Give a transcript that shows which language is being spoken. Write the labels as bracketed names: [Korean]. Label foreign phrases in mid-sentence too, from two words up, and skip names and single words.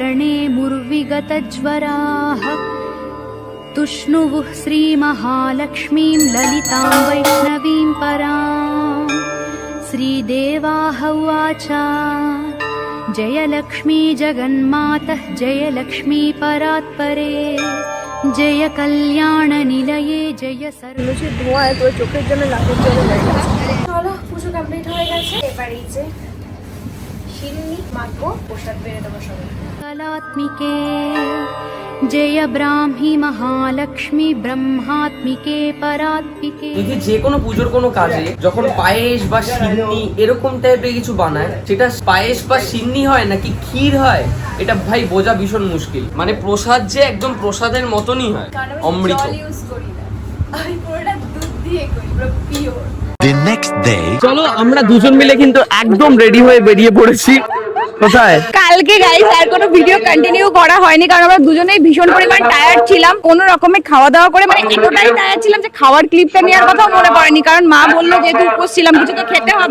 [Sanskrit] प्रणेमुर्विगतज्वराः तुष्णुवुः श्रीमहालक्ष्मीं ललितां वैष्णवीं परां श्रीदेवाः उवाच जय लक्ष्मी जगन्मातः जय लक्ष्मी परात्परे जय कल्याणनिलये जय सर्व [Bangla] লুচির ধোঁয়ায় তোর চোখের জন্য লাখের জন্য হয়ে গেছে। চলো পুজো কমপ্লিট হয়ে গেছে, এবার এই যে শিন্নি মাখবো, প্রসাদ বেড়ে দেবো সবাই। [Sanskrit] कलात्मिके जय ब्राह्मी महालक्ष्मी ब्रह्मात्मिके परात्मिके। [Bangla] যদি যে কোনো পুজোর কোনো কাজে যখন পায়েস বা সিন্নি এরকম টাইপের কিছু বানায়, সেটা পায়েস বা সিন্নি হয় নাকি ক্ষীর হয় এটা ভাই বোঝা ভীষণ মুশকিল। মানে প্রসাদ যে একদম প্রসাদের মতনই হয়, অমৃত। ইউজ করি না, আমি পুরোটা দুধ দিয়ে করি, পুরো পিওর। [English] The next day. [Bangla] চলো আমরা দুজন মিলে কিন্তু একদম রেডি হয়ে বেরিয়ে পড়েছি। কোথায়? কালকে গাইস আর কোনো [English] video continue [Bangla] করা হয়নি, কারণ আমরা দুজনেই ভীষণ পরিমাণ টায়ার্ড ছিলাম। কোনো রকমে খাওয়া দাওয়া করে মানে এতটাই টায়ার্ড ছিলাম যে খাওয়ার ক্লিপটা নেওয়ার কথাও মনে পড়েনি, কারণ মা বললো যেহেতু উপোস ছিলাম কিছু তো খেতে হবে।